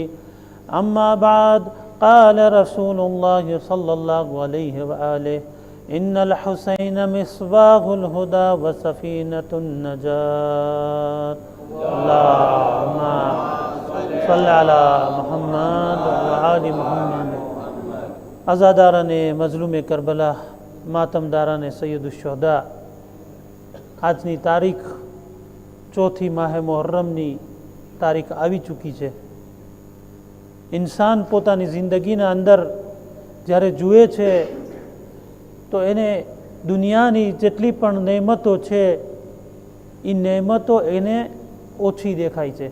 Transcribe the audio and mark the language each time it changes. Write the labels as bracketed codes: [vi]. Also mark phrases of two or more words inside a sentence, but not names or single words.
[ar] أما بعد، قال رسول الله صلى الله عليه وآله: إن الحسين مصباح الهدى وسفينة النجاة. اللهم صل على محمد وآل محمد. [ur] آزاداران مظلوم کربلا، ماتمداران سید الشہدا, [gu] આજની તારીખ ચોથી માહે મુહર્રમની તારીખ આવી ચૂકી છે. ઇન્સાન પોતાની જિંદગીના અંદર જ્યારે જુએ છે તો એને દુનિયાની જેટલી પણ નેમતો છે એ નેમતો એને ઓછી દેખાય છે.